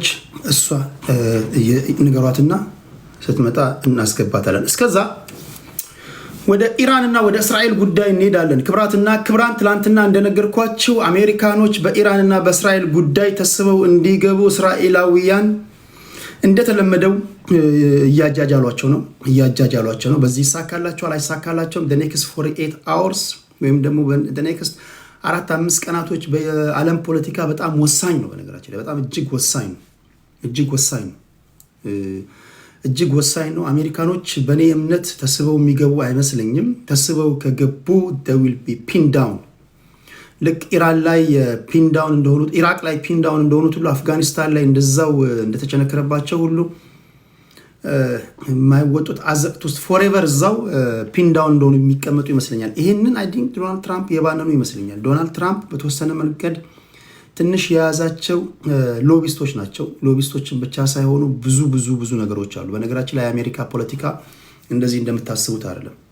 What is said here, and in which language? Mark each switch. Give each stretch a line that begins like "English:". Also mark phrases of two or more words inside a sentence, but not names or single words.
Amharic: እሷ ንገሯትና ስትመጣ እናስገባታለን። እስከዛ ወደ ኢራንና ወደ እስራኤል ጉዳይ እንሄዳለን። ክብራትና ክብራን፣ ትላንትና እንደነገርኳችሁ አሜሪካኖች በኢራንና በእስራኤል ጉዳይ ተስበው እንዲገቡ እስራኤላውያን እንደተለመደው እያጃጃሏቸው ነው። በዚህ ይሳካላቸዋል አይሳካላቸውም።
English: the next 48 hours
Amharic: ወይም ደግሞ
English: the next
Amharic: 4-5 ቀናቶች በዓለም ፖለቲካ በጣም ወሳኝ ነው። በነገራችን ላይ በጣም እጅግ ወሳኝ ነው። አሜሪካኖች በእኔ እምነት ተስበው የሚገቡ አይመስለኝም። ተስበው ከገቡ
English: they will be pinned down።
Amharic: ልክ ኢራን ላይ
English: pin down
Amharic: እንደሆኑት፣ ኢራቅ ላይ
English: pin down
Amharic: እንደሆኑት ሁሉ አፍጋኒስታን ላይ እንደዛው እንደተጨነከረባቸው ሁሉ የማይወጡት አዘቅት ውስጥ ፎሬቨር እዛው
English: pin down
Amharic: እንደሆኑ የሚቀመጡ ይመስለኛል። ይህንን
English: I think
Amharic: ዶናልድ ትራምፕ የባነኑ ይመስለኛል። ዶናልድ ትራምፕ በተወሰነ መንገድ ትንሽ የያዛቸው ሎቢስቶች ናቸው። ሎቢስቶችን ብቻ ሳይሆኑ ብዙ ነገሮች አሉ። በነገራችን ላይ የአሜሪካ ፖለቲካ እንደዚህ እንደምታስቡት አይደለም።